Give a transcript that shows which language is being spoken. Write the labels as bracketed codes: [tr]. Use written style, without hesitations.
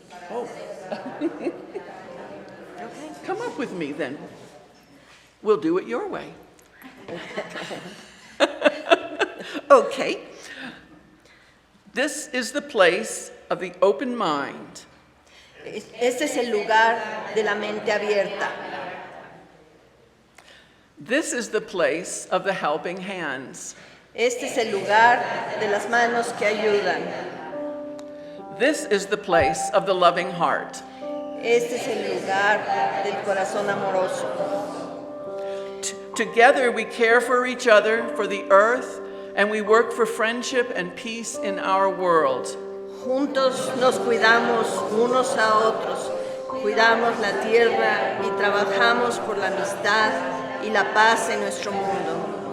[en] Oh. Okay, come up with me then. We'll do it your way. Okay. This is the place of the open mind. [es] Este es el lugar de la mente abierta. [en] This is the place of the helping hands. [es] Este es el lugar de las manos que ayudan. [en] This is the place of the loving heart. [es] Este es el lugar del corazón amoroso. [en] Together we care for each other, for the earth, and we work for friendship and peace in our world. [es] Juntos nos cuidamos unos a otros, cuidamos la tierra y trabajamos por la amistad y la paz en nuestro mundo.